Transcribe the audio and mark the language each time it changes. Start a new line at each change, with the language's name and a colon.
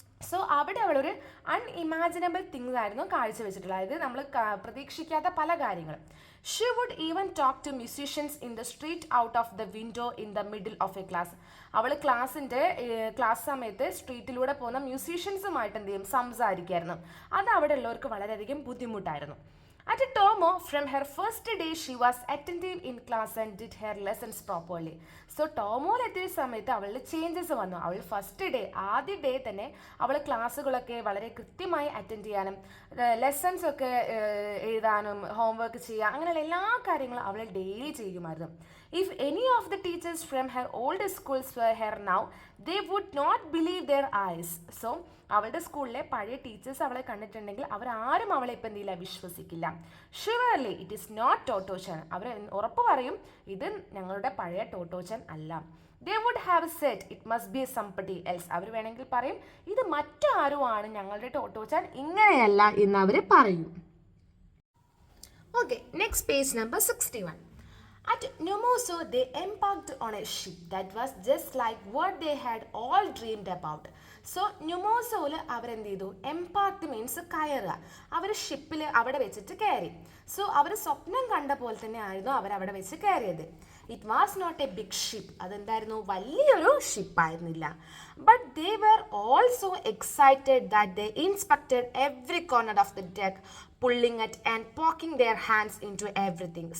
Malayalam: So അവിടെ അവളൊരു unimaginable things ആയിരുന്നു കാഴ്ചവെച്ചിട്ടുള്ളത്, അതായത് നമ്മൾ പ്രതീക്ഷിക്കാത്ത പല കാര്യങ്ങളും.
English: She would even talk to musicians in the street out of the window in the middle of a class.
Malayalam: അവൾ ക്ലാസ് സമയത്ത് സ്ട്രീറ്റിലൂടെ പോകുന്ന മ്യൂസീഷ്യൻസുമായിട്ട് എന്ത് ചെയ്യും, സംസാരിക്കുമായിരുന്നു. അത് അവിടെ ഉള്ളവർക്ക് വളരെയധികം ബുദ്ധിമുട്ടായിരുന്നു.
English: At Tomo, from her first day, she was attentive in class and did her lessons properly.
Malayalam: So ടോമോയിലെത്തിയ സമയത്ത് അവളുടെ ചേഞ്ചസ് വന്നു. അവൾ ഫസ്റ്റ് ഡേ, ആദ്യ ഡേ തന്നെ അവൾ ക്ലാസ്സുകളൊക്കെ വളരെ കൃത്യമായി അറ്റൻഡ് ചെയ്യാനും ലെസൺസ് ഒക്കെ എഴുതാനും ഹോംവർക്ക് ചെയ്യുക അങ്ങനെയുള്ള എല്ലാ കാര്യങ്ങളും അവൾ ഡെയിലി ചെയ്യുമായിരുന്നു.
English: If any of the teachers from her old schools were here now, they would not believe their eyes.
Malayalam: So അവളുടെ സ്കൂളിലെ പഴയ ടീച്ചേഴ്സ് അവളെ കണ്ടിട്ടുണ്ടെങ്കിൽ അവരാരും അവളെ ഇപ്പം എന്തില്ല, വിശ്വസിക്കില്ല.
English: Surely it is not Totto-chan.
Malayalam: അവർ ഉറപ്പ് പറയും ഇത് ഞങ്ങളുടെ പഴയ ടോട്ടോച്ചൻ അല്ല.
English: They would have said it must be somebody else.
Malayalam: അവർ വേണമെങ്കിൽ പറയും ഇത് മറ്റാരും ആണ്, ഞങ്ങളുടെ ടോട്ടോച്ചൻ ഇങ്ങനെയല്ല എന്ന് അവർ പറയും.
English: Okay, next page number 61. At Numoso, they embarked on a ship that was just like what they had all dreamed about.
Malayalam: So ന്യൂമോസോയിൽ അവരെന്ത് ചെയ്തു, എംപാക്ട് മീൻസ് കയറുക. അവർ ഷിപ്പിൽ അവിടെ വെച്ചിട്ട് കയറി. സോ അവർ സ്വപ്നം കണ്ട പോലെ തന്നെ ആയിരുന്നു അവരവിടെ വെച്ച് കയറിയത്.
English: it was not a big ship,
Malayalam: അതെന്തായിരുന്നു, വലിയൊരു ഷിപ്പായിരുന്നില്ല.
English: But they were also excited that they inspected every corner of the deck, pulling at and poking their hands into everything.